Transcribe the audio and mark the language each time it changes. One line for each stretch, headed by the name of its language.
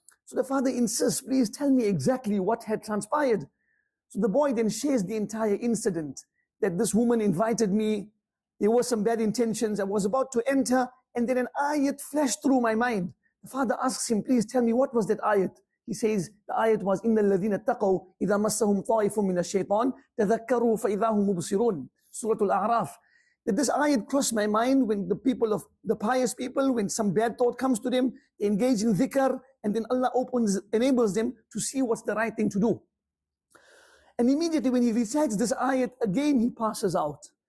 English: So the father insists, please tell me exactly what had transpired. So the boy then shares the entire incident, that this woman invited me, there were some bad intentions, I was about to enter, and then an ayat flashed through my mind. The father asks him, please tell me, what was that ayat? He says, the ayat was,
Arabic: إِنَّ الَّذِينَ اتَّقَوْا إِذَا مَسَّهُمْ طَائِفٌ مِّنَ الشَّيْطَانِ تَذَكَّرُوا فَإِذَا هُمْ مُبْصِرُونَ.
English: Surah Al-A'raf. That this ayat crossed my mind when the pious people, when some bad thought comes to them, they engage in dhikr, and then Allah enables them to see what's the right thing to do. And immediately when he recites this ayat, again he passes out.